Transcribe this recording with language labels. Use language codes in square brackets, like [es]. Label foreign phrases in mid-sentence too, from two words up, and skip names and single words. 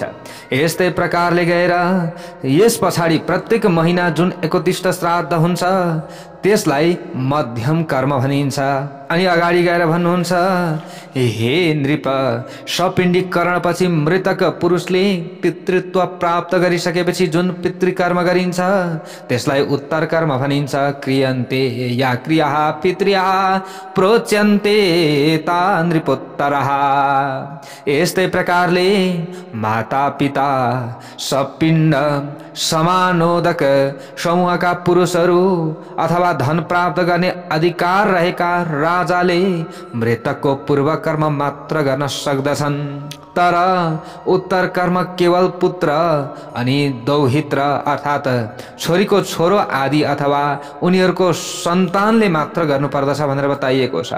[ne] यस्तै प्रकारले गएर यस पछाडि प्रत्येक महिना जुन 31 श्राद्ध हुन्छ त्यसलाई मध्यम कर्म भनिन्छ। अनि अगाडि गएर भन्नुहुन्छ, हे नृप, सपिण्डीकरणपछि मृतक पुरुषले पितृत्व प्राप्त गरिसकेपछि जुन पितृकर्म गरिन्छ त्यसलाई उत्तर कर्म भनिन्छ। [sa] क्रियन्ते या क्रियाः पितृः प्रोच्यन्ते ता नृपोत्तरः। [ne] यस्तै प्रकारले माता पिता, सपिण्ड, समानोदक समूहका पुरुषहरू अथवा धन प्राप्त गर्ने अधिकार रहेका राजाले मृतकको पूर्व कर्म मात्र गर्न सक्दछन्, तर उत्तर कर्म केवल पुत्र अनि दौहित्र अर्थात छोरीको छोरो आदि अथवा उनीहरूको सन्तानले मात्र गर्नुपर्दछ भनेर बताइएको छ।